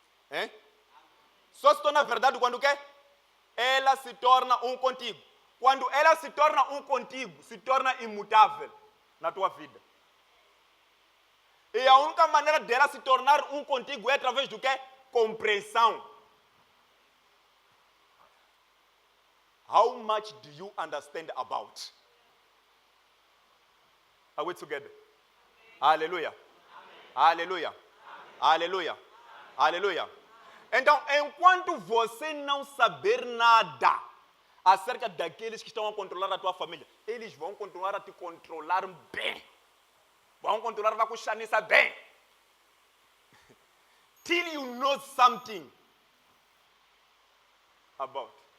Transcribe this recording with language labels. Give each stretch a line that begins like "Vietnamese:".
Portuguese: Hein? Só se torna verdade quando o quê? Ela se torna um contigo. Quando ela se torna um contigo, se torna imutável na tua vida. E a única maneira dela se tornar um contigo é através do quê? Compreensão.
English: How much do you understand about? Are we together? Aleluia. Aleluia. Aleluia. Aleluia.
Portuguese: Então, enquanto você não saber nada acerca daqueles que estão a controlar a tua família, eles vão continuar a te controlar bem. Vão continuar a cuxar nisso bem.
English: until you know something about.